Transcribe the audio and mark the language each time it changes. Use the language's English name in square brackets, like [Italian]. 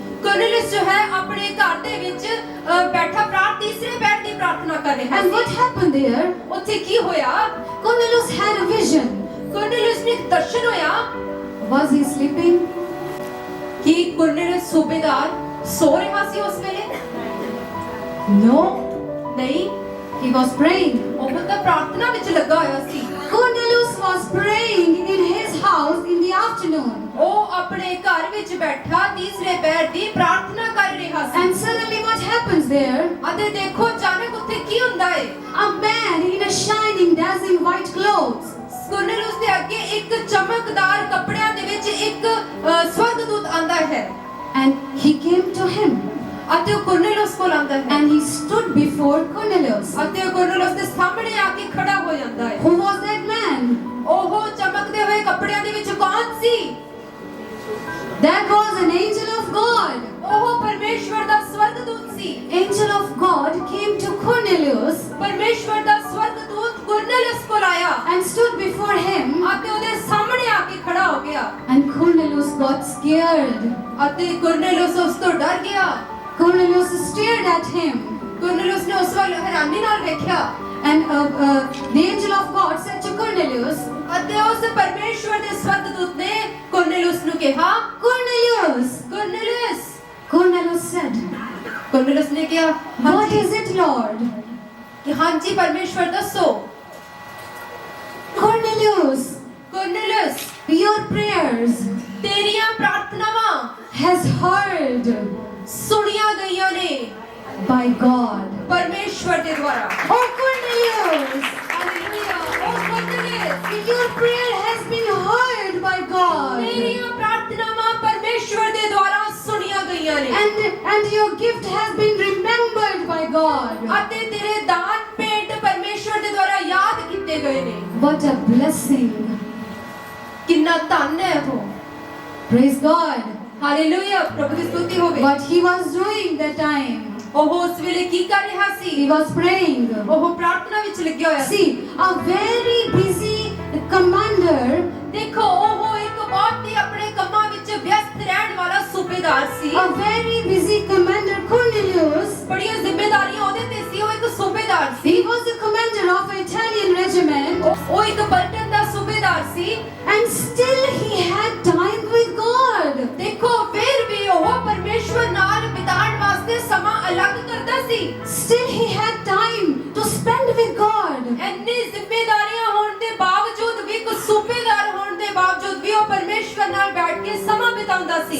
[Punjabi] ਕੁਰਨੇਲਿਸ ਜੋ ਹੈ ਆਪਣੇ ਘਰ ਦੇ ਵਿੱਚ ਬੈਠਾ ਤੀਸਰੇ ਪਹਿਰ ਦੀ ਪ੍ਰਾਰਥਨਾ ਕਰ ਰਿਹਾ [English] And what [Punjabi] ਸੀ। [English] happened there? [Punjabi] ਉੱਥੇ ਕੀ ਹੋਇਆ? [English] Cornelius had a vision. [Punjabi] ਕੁਰਨੇਲਿਸ ਨੂੰ ਇੱਕ ਦਰਸ਼ਨ ਹੋਇਆ। [English] Was he sleeping? [Punjabi] ਕੀ ਕੁਰਨੇਲਿਸ ਸੂਬੇਦਾਰ ਸੋ ਰਿਹਾ ਸੀ ਉਸ ਵੇਲੇ? [English] No. [Punjabi] ਨਹੀਂ, [English] He was praying. [Punjabi] ਉਹ ਤਾਂ ਪ੍ਰਾਰਥਨਾ ਵਿੱਚ ਲੱਗਾ ਹੋਇਆ ਸੀ। [English] Cornelius was praying in his house in the afternoon. [Punjabi] ਉਹ ਆਪਣੇ ਘਰ ਵਿੱਚ ਬੈਠਾ ਤੀਸਰੇ ਪੈਰ ਦੀ ਪ੍ਰਾਰਥਨਾ ਕਰ ਰਿਹਾ ਸੀ [English] And suddenly what happens there? [Punjabi] ਅਤੇ ਦੇਖੋ ਅਚਾਨਕ ਉੱਥੇ ਕੀ ਹੁੰਦਾ ਹੈ [English] A man in a shining, dazzling white clothes. [Punjabi] ਕੁਰਨੇਲਿਉਸ ਦੇ ਅੱਗੇ ਇੱਕ ਚਮਕਦਾਰ ਕੱਪੜਿਆਂ ਦੇ ਵਿੱਚ ਇੱਕ ਸਵਰਗਦੂਤ ਆਂਦਾ ਹੈ [English] And he came to him. [Punjabi] ਅਤੇ ਉਹ ਕੁਰਨੇਲਿਉਸ ਕੋਲ ਆਂਦਾ ਹੈ [English] And he stood before Cornelius. [Punjabi] ਅਤੇ ਉਹ ਕੁਰਨੇਲਿਉਸ ਦੇ ਸਾਹਮਣੇ ਆ ਕੇ ਖੜਾ ਹੋ ਜਾਂਦਾ ਹੈ [English] Who was that man? [Punjabi] ਉਹ ਚਮਕਦੇ ਹੋਏ ਕੱਪੜਿਆਂ ਦੇ ਵਿੱਚ ਕੌਣ ਸੀ [English] That was an angel of God. [Punjabi] ਉਹ ਪਰਮੇਸ਼ਵਰ ਦਾ ਸਵਰਗਦੂਤ ਸੀ [English] Angel of God came to Cornelius [Punjabi] ਪਰਮੇਸ਼ਵਰ ਦਾ ਸਵਰਗਦੂਤ ਕੁਰਨੇਲਿਉਸ ਕੋਲ ਆਇਆ [English] and stood before him. [Punjabi] ਅਤੇ ਉਹਦੇ ਸਾਹਮਣੇ ਆ ਕੇ ਖੜਾ ਹੋ ਗਿਆ [English] And Cornelius got scared. [Punjabi] ਅਤੇ ਕੁਰਨੇਲਿਉਸ ਉਸ ਤੋਂ ਡਰ ਗਿਆ [English] Cornelius stared at him. [Punjabi] ਕੁਰਨੇਲਿਉਸ ਨੇ ਉਸ ਵੱਲ ਹੈਰਾਨੀ ਨਾਲ ਵੇਖਿਆ [English] And the angel of God said to Cornelius, [Punjabi] ਅਤੇ ਉਸ ਪਰਮੇਸ਼ਵਰ ਦੇ ਸਵਰਗਦੂਤ ਨੇ ਕੁਰਨੇਲਿਉਸ ਨੂੰ ਕਿਹਾ [English] Cornelius! [Punjabi] ਕੁਰਨੇਲਿਉਸ [English] Cornelius said, [Punjabi] ਕੁਰਨੇਲਿਉਸ ਨੇ ਕਿਹਾ [English] What is it, Lord? [Punjabi] ਕਿ ਹਾਂਜੀ ਪਰਮੇਸ਼ਵਰ ਦੱਸੋ [English] Cornelius, [Punjabi] ਕੁਰਨੇਲਿਉਸ [English] your prayers [Punjabi] ਤੇਰੀਆਂ ਪ੍ਰਾਰਥਨਾਵਾਂ [English] has heard [Punjabi] ਸੁਣੀਆਂ ਗਈਆਂ ਨੇ [English] by God. [Punjabi] ਪਰਮੇਸ਼ਵਰ ਦੇ ਦੁਆਰਾ [English] Oh, Cornelius! [Punjabi] Hallelujah O ਕੁਰਨੇਲਿਉਸ [English] Your prayer has been heard by God. [Punjabi] ਤੇਰੀਆਂ ਪ੍ਰਾਰਥਨਾਵਾਂ ਪਰਮੇਸ਼ਵਰ ਦੇ ਦੁਆਰਾ ਸੁਣੀਆਂ ਗਈਆਂ ਨੇ [English] And your gift has been remembered by God. [Punjabi] ਅਤੇ ਤੇਰੇ ਦਾਨ ਭੇਟ ਪਰਮੇਸ਼ਵਰ ਦੇ ਦੁਆਰਾ ਯਾਦ ਕੀਤੇ ਗਏ ਨੇ [English] What a blessing. [Punjabi] ਕਿੰਨਾ ਧੰਨ ਹੈ ਉਹ [English] Praise God. [Punjabi] ਹਾਲੇਲੂਇਆ ਪ੍ਰਭੂ ਦੀ ਸਤੁਤੀ ਹੋਵੇ [English] What he was doing that time. [Punjabi] ਉਹ ਉਸ ਵੇਲੇ ਕੀ ਕਰ ਰਿਹਾ [English] He [Punjabi] ਸੀ [English] was praying. [Punjabi] ਉਹ ਪ੍ਰਾਰਥਨਾ ਵਿੱਚ ਲੱਗਿਆ ਹੋਇਆ ਸੀ [English] See, a very busy commander, [Punjabi] ਦੇਖੋ ਉਹ ਇੱਕ ਬਹੁਤ ਹੀ ਆਪਣੇ ਕੰਮਾਂ ਵਿੱਚ ਵਿਅਸਤ ਰਹਿਣ ਵਾਲਾ ਸੂਬੇਦਾਰ ਸੀ [English] a very busy commander, Cornelius. [Punjabi] ਬੜੀਆਂ ਜ਼ਿੰਮੇਵਾਰੀਆਂ ਉਹਦੇ ਤੇ ਸੀ ਉਹ ਇੱਕ ਸੂਬੇਦਾਰ ਸੀ [English] He was the commander of an Italian regiment, [Punjabi] ਉਹ ਇੱਕ ਪਲਟਨ ਦਾ ਸੂਬੇਦਾਰ ਸੀ [English] and still he had time with God. [Punjabi] ਦੇਖੋ ਫਿਰ ਵੀ ਉਹ ਪਰਮੇਸ਼ਵਰ ਨਾਲ ਬਿਤਾਉਣ ਵਾਸਤੇ ਸਮਾਂ ਅਲੱਗ ਕਰਦਾ ਸੀ [English] Still he had time to spend with God. [Punjabi] ਇੰਨੀ ਜ਼ਿੰਮੇਵਾਰੀਆਂ ਹੋਣ ਦੇ ਬਾਵਜੂਦ ਵੀ ਇੱਕ ਸੂਬੇਦਾਰ ਹੋਣ ਦੇ ਬਾਵਜੂਦ ਵੀ ਉਹ ਪਰਮੇਸ਼ਵਰ ਨਾਲ ਬੈਠ ਕੇ ਸਮਾਂ ਬਿਤਾਉਂਦਾ ਸੀ